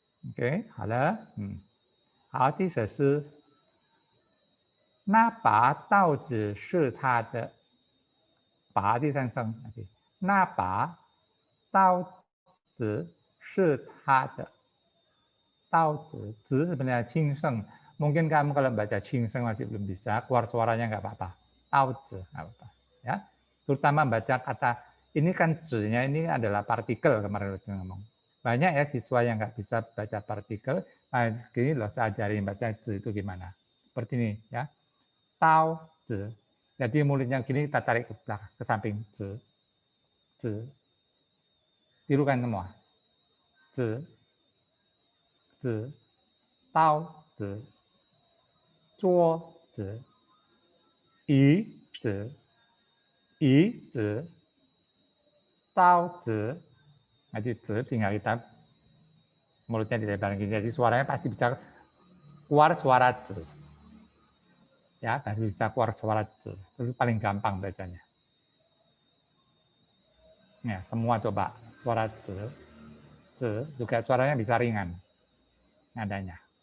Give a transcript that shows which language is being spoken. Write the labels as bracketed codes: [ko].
[zh] OK， 好了，好，第四是那把刀子是他的，把第三声，那把刀子是他的，刀子 [id] sebenarnya cingseng. Mungkin kamu kalau baca cingseng masih belum bisa, keluar suaranya nggak apa-apa. Taozi nggak apa-apa, ya. Terutama baca kata ini kan zi-nya ini adalah partikel kemarin udah ngomong. Banyak ya siswa yang nggak bisa baca partikel, nah gini loh saya ajarin baca zi itu gimana. Seperti ini ya, tao zi. Jadi mulutnya gini kita tarik ke belakang, ke samping zi, zi. Tirukan semua, zi. [zh] 子、刀子、桌子、椅子、椅子、刀子. [id] Jadi z tinggal kita mulutnya dilebarin gini. Jadi suaranya pasti bisa keluar suara z. Ya, harus bisa keluar suara z. Itu paling gampang bacanya. Ya, semua coba suara z juga suaranya bisa ringan nadanya.